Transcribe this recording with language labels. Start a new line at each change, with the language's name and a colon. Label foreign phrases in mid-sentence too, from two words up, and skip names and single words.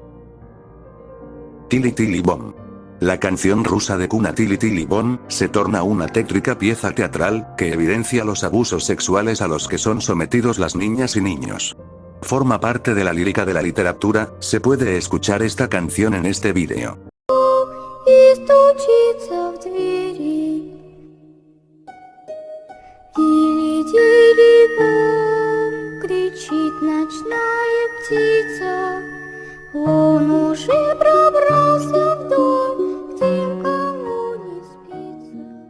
Spanish: Tili Tili Bom. La canción rusa de cuna Tili Tili Bom se torna una tétrica pieza teatral que evidencia los abusos sexuales a los que son sometidos las niñas y niños. Forma parte de la lírica de la literatura, se puede escuchar esta canción en este vídeo.
Russian: Тили-тили-бом, кричит ночная птица. Он уже пробрался в дом, к тем, кому не спится.